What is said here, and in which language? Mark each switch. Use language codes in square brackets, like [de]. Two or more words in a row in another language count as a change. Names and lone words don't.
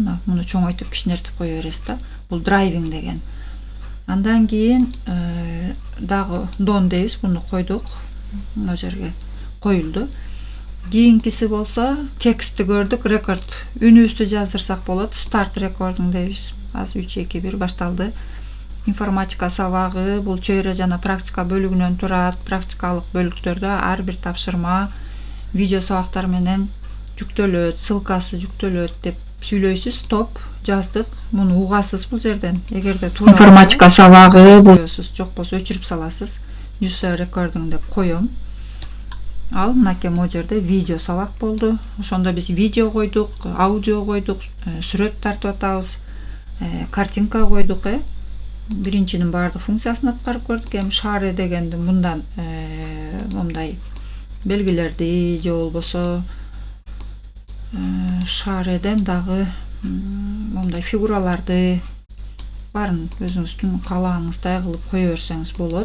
[ky] Мына муну чоңойтуп кичинертип кое бересиз да. Бул драйвинг деген. Андан кийин дагы done дейбиз, буну койдук. Мына жерге коюлду. Кийинкиси болсо текстти көрдүк, рекорд. Үнүбүздү жаздырсак болот. [en] Start recording [ky] дейбиз. Азыр 3 2 1 башталды. Информатика сабагы бул чөйрө жана практика бөлүгүнөн турат. Практикалык бөлүктөрдө ар бир тапшырма видео сабактар менен жүктөлөт, ссылкасы жүктөлөт деп сүйлөйсүз. Стоп, жаздык. Муну угасыз бул жерден. Эгерде туура информатика сабагы болсоңуз, жок болсо өчүрүп саласыз. [en] User recording [ky] деп коем. Ал мынакей могу жерде видео сабак болду. Ошондо биз видео койдук, аудио койдук, сүрөт тартып атабыз, картинка койдук, биринчинин баардык функциясын аткарып көрдүк. Эми share дегенди мындан момундай белгилерди же болбосо share'ден дагы момундай фигураларды барын өзүңүздүн каалагыңыздай кылып кое берсеңиз болот.